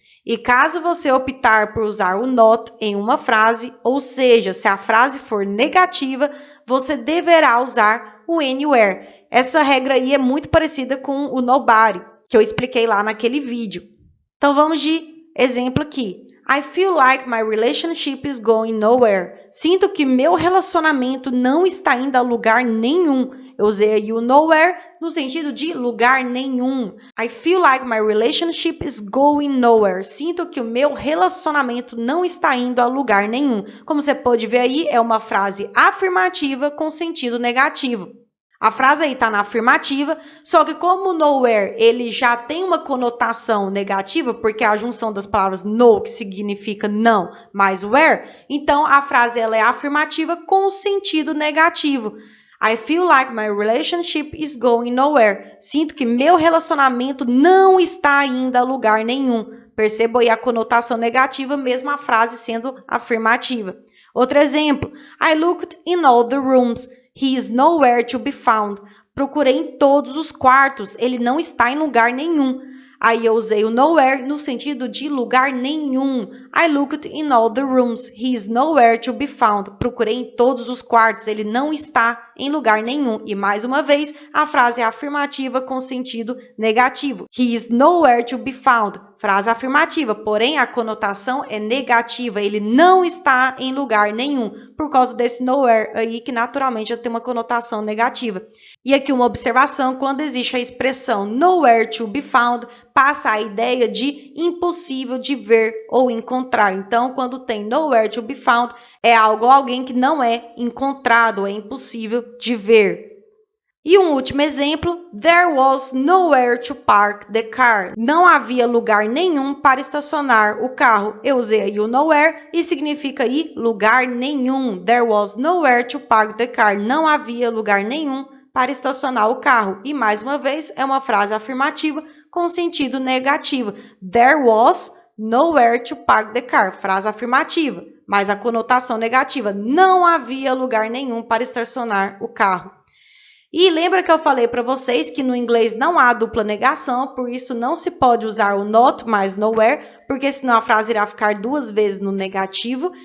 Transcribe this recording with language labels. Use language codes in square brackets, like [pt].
[pt] E caso você optar por usar o not em uma frase, ou seja, se a frase for negativa, você deverá usar o anywhere. Essa regra aí é muito parecida com o nobody, que eu expliquei lá naquele vídeo. Então vamos de exemplo aqui. [en] I feel like my relationship is going nowhere. [pt] Sinto que meu relacionamento não está indo a lugar nenhum. Eu usei aí o nowhere no sentido de lugar nenhum. [en] I feel like my relationship is going nowhere. [pt] Sinto que o meu relacionamento não está indo a lugar nenhum. Como você pode ver aí, é uma frase afirmativa com sentido negativo. A frase aí está na afirmativa, só que como o nowhere ele já tem uma conotação negativa, porque é a junção das palavras no, que significa não, mais where, então a frase ela é afirmativa com sentido negativo. [en] I feel like my relationship is going nowhere. [pt] Sinto que meu relacionamento não está indo a lugar nenhum. Perceba aí a conotação negativa, mesmo a frase sendo afirmativa. Outro exemplo. [en] I looked in all the rooms. He is nowhere to be found. [pt] Procurei em todos os quartos. Ele não está em lugar nenhum. Aí eu usei o nowhere no sentido de lugar nenhum. [en] I looked in all the rooms. He is nowhere to be found. [pt] Procurei em todos os quartos. Ele não está em lugar nenhum. E mais uma vez, a frase é afirmativa com sentido negativo. [en] He is nowhere to be found. [pt] frase afirmativa, porém a conotação é negativa, ele não está em lugar nenhum, por causa desse nowhere aí, que naturalmente já tem uma conotação negativa. E aqui uma observação, quando existe a expressão nowhere to be found, passa a ideia de impossível de ver ou encontrar. Então, quando tem nowhere to be found, é algo ou alguém que não é encontrado, é impossível de ver. E um último exemplo, [en] there was nowhere to park the car. [pt] Não havia lugar nenhum para estacionar o carro. Eu usei aí o nowhere e significa aí lugar nenhum. [en] There was nowhere to park the car. [pt] Não havia lugar nenhum para estacionar o carro. E mais uma vez, é uma frase afirmativa com sentido negativo. [en] There was nowhere to park the car. [pt] Frase afirmativa, mas a conotação negativa. Não havia lugar nenhum para estacionar o carro. E lembra que eu falei para vocês que no inglês não há dupla negação, por isso não se pode usar o not mais nowhere, porque senão a frase irá ficar duas vezes no negativo.